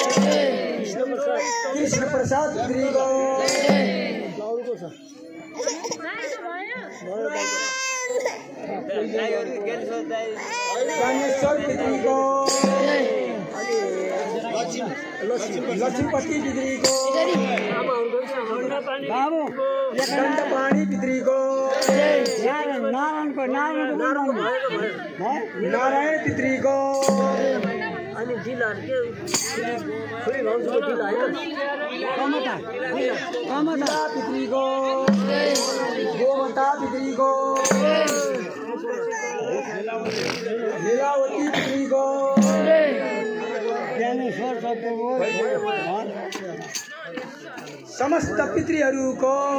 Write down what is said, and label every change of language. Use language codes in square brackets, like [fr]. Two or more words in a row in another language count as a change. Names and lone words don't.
[ne] कृष्ण प्रसाद पितृको ज्ञानेश्वर पितृको लक्ष्मीपति पितृको दंडपाणी पितृको नारायण पितृको अनि जिल्लाहरुको खुली भाउजूको जिल्ला हैन कमता पितृको गोमता पितृको लीलावती पितृको ज्ञानेश्वर समस्त पितृहरूको